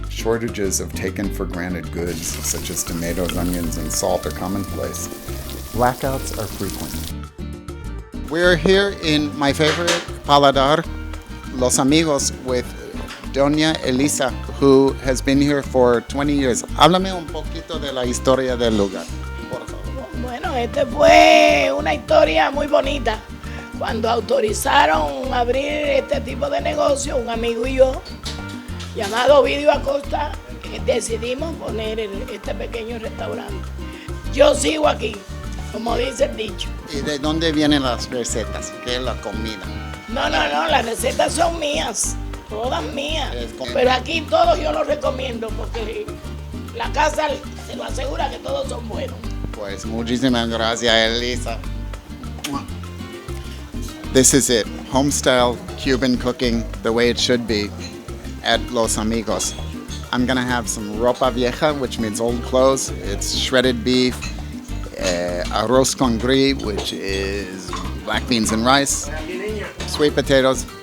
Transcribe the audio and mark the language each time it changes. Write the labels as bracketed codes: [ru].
[en] Shortages of taken-for-granted goods, such as tomatoes, onions, and salt, are commonplace. Blackouts are frequent. We're here in my favorite paladar, Los Amigos, with Doña Elisa, who has been here for 20 years. [es] Háblame un poquito de la historia del lugar, por favor. Bueno, esta fue una historia muy bonita. Cuando autorizaron abrir este tipo de negocio, un amigo y yo, llamado Ovidio Acosta, decidimos poner este pequeño restaurante. Yo sigo aquí, como dice el dicho. ¿Y de dónde vienen las recetas? ¿Qué es la comida? No, las recetas son mías, todas mías. Es Pero aquí todos yo los recomiendo porque la casa se lo asegura que todos son buenos. Pues muchísimas gracias, Elisa. [en] This is it, home-style Cuban cooking the way it should be at Los Amigos. I'm gonna have some ropa vieja, which means old clothes. It's shredded beef, arroz con gris, which is black beans and rice, sweet potatoes.